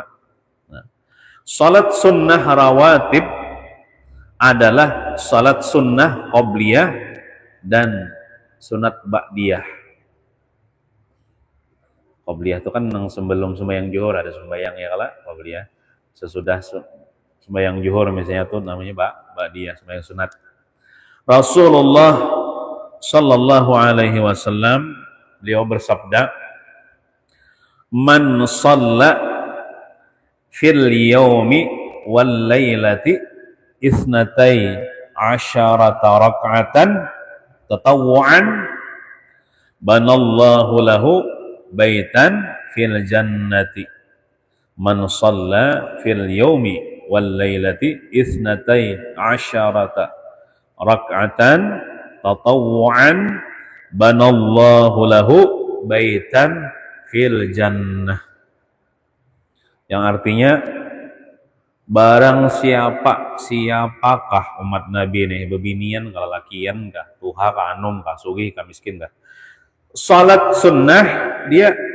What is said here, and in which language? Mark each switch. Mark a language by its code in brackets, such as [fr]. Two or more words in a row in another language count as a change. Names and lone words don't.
[bjn] Nah, salat sunnah rawatib adalah salat sunnah qobliyah dan sunat ba'diyah. Qobliyah itu kan sebelum sembahyang zuhur ada sembahyang ya kala qobliyah. Sesudah sembahyang zuhur misalnya tuh namanya ba'diyah, sembahyang sunat. [ar] رسول الله صلى الله عليه وسلم [bjn] beliau bersabda, [ar] "من صلى في اليوم والليلة اثنتي عشرة ركعة تطوعا بنى الله له بيتا في الجنة." من صلى في اليوم والليلة اثنتي عشرة ركعة تطوعا بنى الله له بيتا في الجنة. [bjn] Yang artinya barang siapakah umat Nabi nih bebinian kah lakian kah tuha kah anum kah sugih kah miskin kah salat sunnah dia